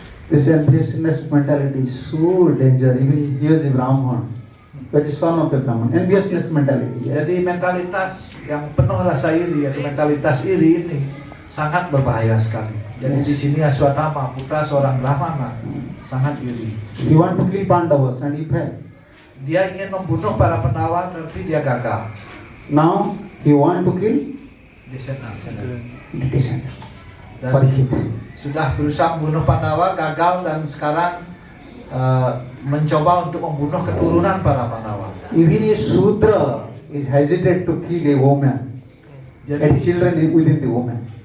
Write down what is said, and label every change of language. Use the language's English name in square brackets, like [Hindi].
[English] This enviousness mentality is so dangerous. Even he is a Brahman, but the son of a Brahman. Enviousness mentality. Yeah. [Indonesian] Jadi mentalitas yang penuh rasa iri atau mentalitas iri ini sangat berbahaya sekali. Jadi [English] Yes. [Indonesian] di sini Aswatthama, putra seorang Brahmana, sangat iri. [English] He want to kill Pandavas and he failed. [Indonesian] Dia ingin membunuh para Pandawa tapi dia gagal. [English] Now he want to kill Descendants. the descendant. [Indonesian] Dan [English] Parikshit. [Indonesian] sudah berusaha membunuh Pandawa, gagal, dan sekarang mencoba untuk membunuh keturunan para Pandawa. [English] Even a Shudra is hesitant to kill a woman and [Indonesian] Jadi [English] children within the woman.